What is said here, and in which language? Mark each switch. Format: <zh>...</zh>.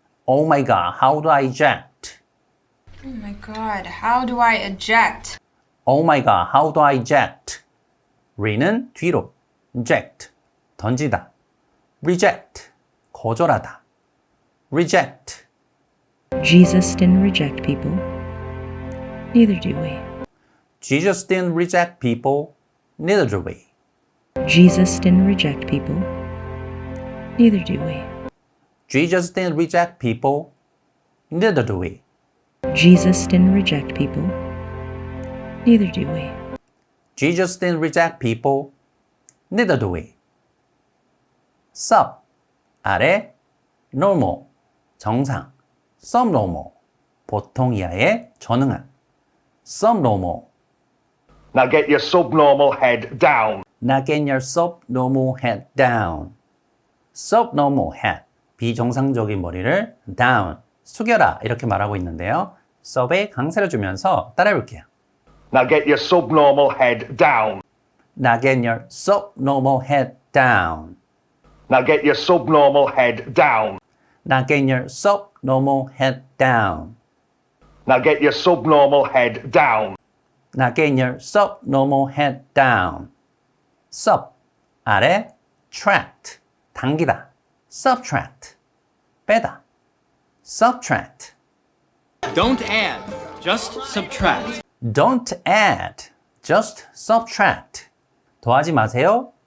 <en>Oh my god, how do I eject? Oh my god, how do I eject? Oh my god, how do I eject?</en> <ko>re는 뒤로, inject, 던지다. reject, 거절하다.</ko> <en>reject. Jesus didn't reject people. Neither do we. Jesus didn't reject people, neither do we. Jesus didn't reject people. Neither do we. Jesus didn't reject people, Neither do we. Jesus didn't reject people. Neither do we. Jesus didn't reject people. Neither do we.</en> <ko>Sub, 아래, normal, 정상, subnormal, 보통 이하의 전응한, subnormal.</ko> <en>Now get your subnormal head down. Now get your subnormal head down. subnormal head,</en> <ko>비정상적인 머리를 down, 숙여라 이렇게 말하고 있는데요. sub에 강세를 주면서 따라해볼게요.</ko> <en>Now get your subnormal head down. Now get your subnormal head down. Now get your subnormal head down. Now get your subnormal head down. Now get your subnormal head down. Now get your subnormal head down.</en> <ko>sub, 아래, tract, 당기다. subtract, 빼다.</ko> <en>subtract. Don't add, just subtract. Don't add, just subtract.</en> <ko>더하지 마세요.</ko>